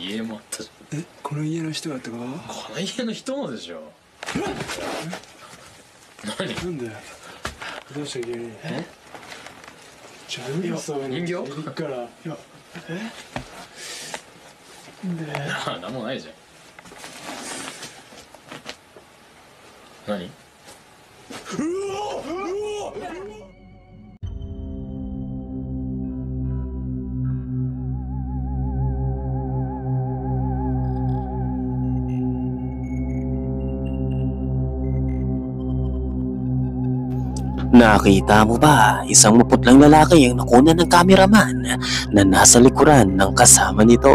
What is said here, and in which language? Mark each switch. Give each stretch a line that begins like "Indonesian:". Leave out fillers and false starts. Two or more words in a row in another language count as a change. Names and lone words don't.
Japanese: 家もあったじゃん。え、この家の人だってこと？この家の人もでしょ。何？なんだよ。どうした急にじゃあいいよそういうの人形いるからいやなんもないじゃん。何？
Filipino: Nakita mo ba, isang maputlang lalaki ang nakuna ng cameraman na nasa likuran ng kasama nito.